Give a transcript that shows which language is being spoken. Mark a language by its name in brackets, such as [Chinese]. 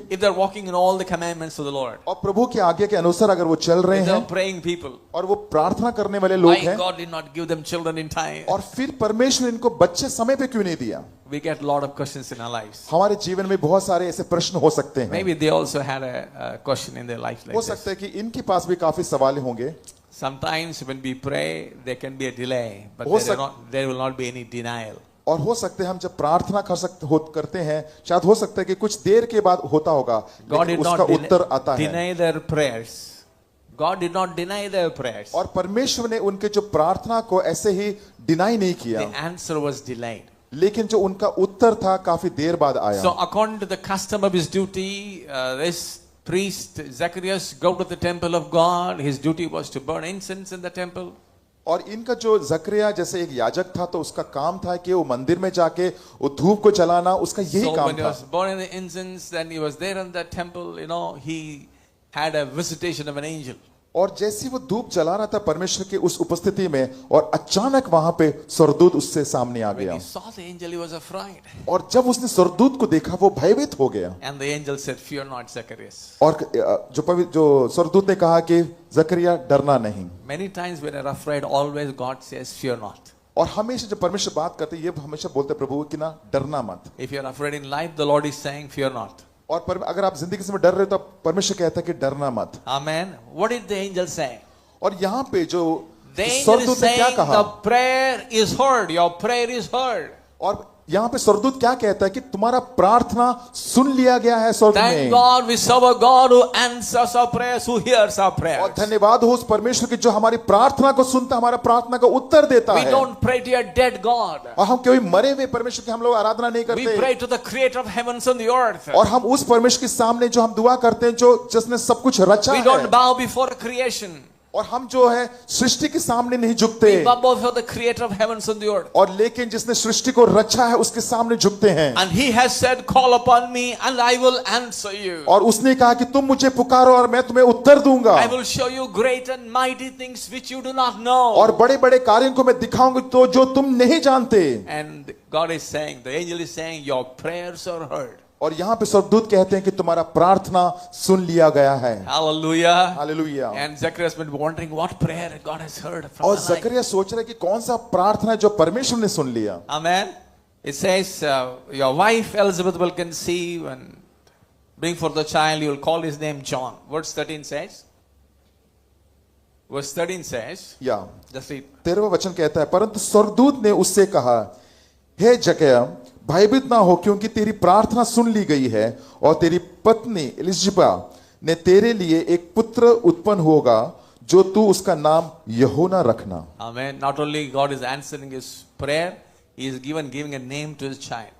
[English] if they're walking in all the commandments of the Lord, [Hindi] और प्रभु के आज्ञा के अनुसार अगर वो चल रहे [English] if they're [Hindi] हैं [English] praying people, [Hindi] और वो प्रार्थना करने वाले लोग [English] why [Hindi] हैं [English] God did not give them children in time? [Hindi] और फिर परमेश्वर इनको बच्चे समय पे क्यों नहीं दिया? [English] We get a lot of questions in our lives. [Hindi] हमारे जीवन में बहुत सारे ऐसे प्रश्न हो सकते हैं। [English] Maybe they also had a question in their life like [Hindi] हो [English] this. [Hindi] सकता है कि इनके पास भी काफी सवाल होंगे। [English] Sometimes when we pray, there can be a delay, but there will not be any denial. [Hindi] और हो सकते हैं हम जब प्रार्थना करते हैं शायद हो सकता है कि कुछ देर के बाद होता होगा [English] God [Hindi] लेकिन [English] did [Hindi] उसका [English] not [Hindi] उत्तर आता है। [English] deny their prayers. God did not deny their prayers. [Hindi] और परमेश्वर ने उनके जो प्रार्थना को ऐसे ही डिनाई नहीं किया [English] The answer was delayed. [Hindi] लेकिन जो उनका उत्तर था काफी देर बाद आया। [English] So according to the custom of his duty, this priest Zacharias go to the temple of God. His duty was to burn incense in the temple. [Hindi] और इनका जो जकरिया जैसे एक याजक था तो उसका काम था कि वो मंदिर में जाके वो धूप को जलाना उसका यही [English] So [Hindi] काम [English] when he [Hindi] था। [English] was burning the incense, then he was there in the temple. He had a visitation of an angel. [Hindi] और जैसे वो धूप जला रहा था परमेश्वर के उस उपस्थिति में और अचानक वहां पे स्वर्गदूत उससे सामने आ [English] When [Hindi] गया [English] he saw the angel, he was afraid. [Hindi] और जब उसने स्वर्गदूत को देखा वो भयभीत हो गया। [English] And the angel said, "Fear not, Zacharias." [Hindi] और जो स्वर्गदूत ने कहा कि जकरिया डरना नहीं। [English] Many times when we're afraid, always God says, "Fear not." [Hindi] और हमेशा जब परमेश्वर बात करते हैं ये हमेशा बोलते हैं प्रभु कि ना डरना मत। [English] If you're afraid in life, the Lord is saying, "Fear not." [Hindi] और अगर आप जिंदगी से डर रहे हो तो परमेश्वर कहता है कि डरना मत। [English] Amen. What did the angel say? [Hindi] और यहाँ पे जो [English] The angel is [Hindi] स्वर्गदूत ने क्या [English] saying, [Hindi] कहा? [English] "The prayer is heard. Your prayer is heard." [Hindi] और यहाँ पे स्वर्गदूत क्या कहता है कि तुम्हारा प्रार्थना सुन लिया गया है स्वर्ग [English] Thank [Hindi] में। [English] God we serve a God who answers our prayers, who hears our [Hindi] और [English] prayers. [Hindi] धन्यवाद हो उस परमेश्वर की जो हमारी प्रार्थना को सुनता हमारा प्रार्थना का उत्तर देता [English] We [Hindi] है। [English] don't pray to a dead God. [Hindi] और हम कोई मरे हुए परमेश्वर की हम लोग आराधना नहीं [English] We [Hindi] करते [English] pray to the creator of heavens and the earth. [Hindi] और हम उस परमेश्वर के सामने जो हम दुआ करते हैं जो जिसने सब कुछ रचा [English] We [Hindi] है [English] don't bow before creation. [Hindi] और हम जो है सृष्टि के सामने नहीं झुकते, [English] We bow before the creator of heavens and the earth. [Hindi] और लेकिन जिसने सृष्टि को रचा है उसके सामने झुकते हैं। [English] And he has said, call upon me and I will answer you. [Hindi] और उसने कहा कि तुम मुझे पुकारो और मैं तुम्हें उत्तर दूंगा, [English] I will show you great and mighty things which you do not know. [Hindi] और बड़े बड़े कार्यों को मैं दिखाऊंगा तो जो तुम नहीं जानते। [English] And God is saying, the angel is saying, your prayers are heard. [Hindi] और यहाँ पे स्वर्गदूत कहते हैं कि तुम्हारा प्रार्थना सुन लिया गया है। [English] Hallelujah. [Hindi] Hallelujah. [English] And Zacharias been wondering what prayer God has heard from [Hindi] और [English] the night. [Hindi] जकरिया सोच रहा है कि कौन सा प्रार्थना है जो परमेश्वर ने सुन लिया। [English] Amen. It says, your wife Elizabeth will conceive and bring forth the child. You will call his name John. Verse 13 says. Verse 13 says. [Hindi] या [English] Just read. [Hindi] 13वां वचन कहता है, परंतु स्वर्गदूत ने उससे कहा, हे जकरिया, भयभीत ना हो, क्योंकि तेरी प्रार्थना सुन ली गई है और तेरी पत्नी एलिजबेथ ने तेरे लिए एक पुत्र उत्पन्न होगा, जो तू उसका नाम यूहन्ना रखना। [English] Amen. Not only God is answering his prayer, he is giving a name to his child.